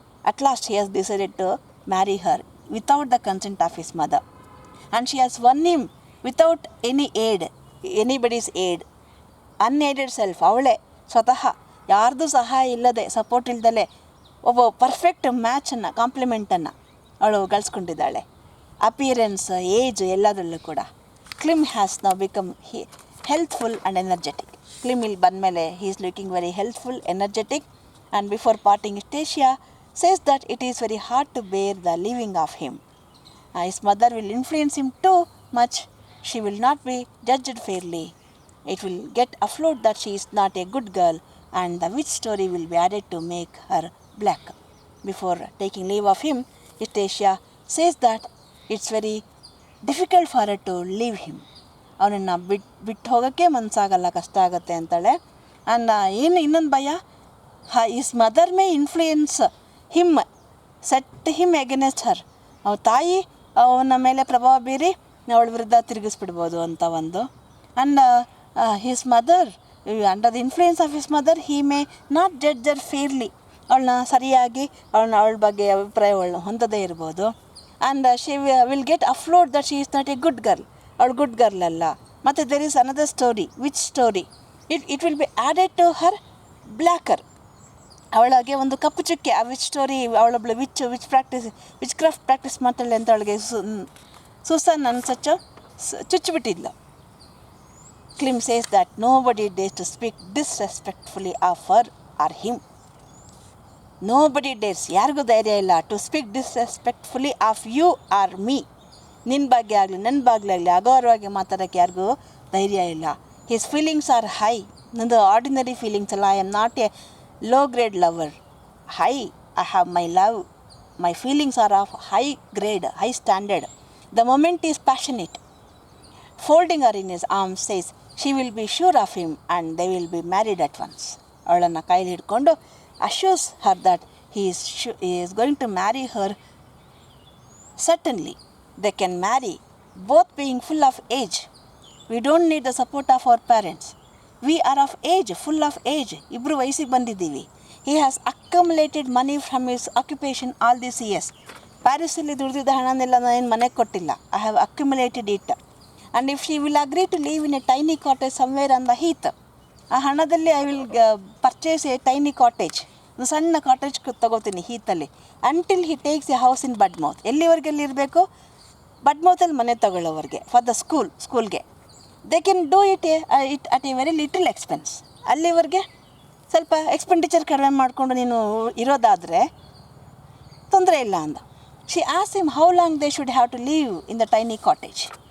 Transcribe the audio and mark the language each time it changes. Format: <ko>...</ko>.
<en>At last he has decided to marry her without the consent of his mother, and she has won him without anybody's aid.</en> <kn>Unaided self, ಅವಳೇ ಸ್ವತಃ ಯಾರ್ದು ಸಹಾಯ ಇಲ್ಲದೆ, support ಇಲ್ದಲೆ ಒಬ್ಬ perfect ಮ್ಯಾಚನ್ನು, ಕಾಂಪ್ಲಿಮೆಂಟನ್ನು ಅವಳು ಗಳಿಸ್ಕೊಂಡಿದ್ದಾಳೆ.</kn> <en>appearance, age</en> <kn>ಎಲ್ಲದರಲ್ಲೂ ಕೂಡ.</kn> <en>Clym has now become healthful and energetic. Clym</en> <kn>ಇಲ್ಲಿ ಬಂದಮೇಲೆ</kn> <en>He is looking very healthful, energetic. And before parting Eustacia says that it is very hard to bear the leaving of him. His mother will influence him too much. She will not be judged fairly. It will get afloat that she is not a good girl, and the witch story will be added to make her black. Before taking leave of him, Estacia says that it's very difficult for her to leave him.</en> <kn>ಅವನನ್ನು ಬಿಟ್ಟು ಹೋಗೋಕ್ಕೆ ಮನಸ್ಸಾಗಲ್ಲ, ಕಷ್ಟ ಆಗುತ್ತೆ ಅಂತಾಳೆ.</kn> <en>and</en> <kn>ಇನ್ನೊಂದು ಭಯ,</kn> <en>His mother may influence him, set him against her.</en> <kn>ಅವನ ತಾಯಿ ಅವನ ಮೇಲೆ ಪ್ರಭಾವ ಬೀರಿ ಅವಳ ವಿರುದ್ಧ ತಿರುಗಿಸ್ಬಿಡ್ಬೋದು ಅಂತ ಒಂದು.</kn> <en>And his mother, under the influence of his mother, he may not judge her fairly.</en> <kn>ಅವಳನ್ನ ಸರಿಯಾಗಿ ಅವಳ ಬಗ್ಗೆ ಅಭಿಪ್ರಾಯಗಳನ್ನ ಹೊಂದದೇ ಇರ್ಬೋದು.</kn> <en>And she will get afloat that she is not a good girl.</en> <kn>ಅವಳು ಗುಡ್ ಗರ್ಲ್ ಅಲ್ಲ. ಮತ್ತು</kn> <en>There is another story, witch story. It will be added to her blacker.</en> <kn>ಅವಳಿಗೆ ಒಂದು ಕಪ್ಪು ಚುಕ್ಕೆ. ಆ which story, ಅವಳೊಬ್ಳು which craft practice ಮಾಡ್ತಾಳೆ ಅಂತ ಅವಳಿಗೆ ಸುಸನ್ ಅನ್ಸಚ್ಚು ಚುಚ್ಚಿಬಿಟ್ಟಿದ್ಲು.</kn> <en>Klim says that nobody dares to speak disrespectfully of her or him. Nobody dares,</en> <kn>ಯಾರಿಗೂ ಧೈರ್ಯ ಇಲ್ಲ,</kn> <en>To speak disrespectfully of you or me.</en> <kn>ನಿನ್ನ ಬಗ್ಗೆ ಆಗಲಿ ನನ್ನ ಬಗ್ಗೆ ಆಗಲಿ ಅಗೌರವಾಗಿ ಮಾತಾಡೋಕ್ಕೆ ಯಾರಿಗೂ ಧೈರ್ಯ ಇಲ್ಲ.</kn> <en>His feelings are high.</en> <kn>ನಂದು ಆರ್ಡಿನರಿ ಫೀಲಿಂಗ್ಸ್ ಅಲ್ಲ.</kn> <en>I am not a low grade lover. High, I have my love. My feelings are of high grade, high standard. The moment is passionate. Folding her in his arms says she will be sure of him and they will be married at once.</en> <kn>ಅವಳನ್ನು ಕೈಲಿ ಹಿಡ್ಕೊಂಡು</kn> <en>assures her that he is going to marry her. Certainly they can marry, both being full of age. We don't need the support of our parents. We are of age, full of age.</en> <kn>ಇಬ್ಬರು ವಯಸ್ಸಿಗೆ ಬಂದಿದ್ದೀವಿ.</kn> <en>He has accumulated money from his occupation all these years.</en> <kn>ಪ್ಯಾರಿಸಲ್ಲಿ ದುಡಿದಿದ್ದ ಹಣನೆಲ್ಲ ನಾನು ಮನೆಗೆ ಕೊಟ್ಟಿಲ್ಲ.</kn> <en>I have accumulated it. And if she will agree to live in a tiny cottage somewhere on the heath,</en> <kn>ಆ ಹಣದಲ್ಲಿ</kn> <en>I will purchase a tiny cottage,</en> <kn>ಒಂದು ಸಣ್ಣ cottage ತೊಗೋತೀನಿ ಹೀತಲ್ಲಿ.</kn> <en>Until he takes a house in Budmouth.</en> <kn>ಎಲ್ಲಿವರೆಗೆ ಇರಬೇಕು? ಬಡ್ಮೌತಲ್ಲಿ ಮನೆ ತಗೊಳ್ಳೋವರೆಗೆ,</kn> <en>For the ಸ್ಕೂಲ್ಗೆ. They can do it at a very little expense.</en> <kn>ಅಲ್ಲಿವರೆಗೆ ಸ್ವಲ್ಪ ಎಕ್ಸ್ಪೆಂಡಿಚರ್ ಕಡಿಮೆ ಮಾಡಿಕೊಂಡು ನೀನು ಇರೋದಾದರೆ ತೊಂದರೆ ಇಲ್ಲ ಅಂದ.</kn> <en>She asks him how long they should have to live in the tiny cottage.</en>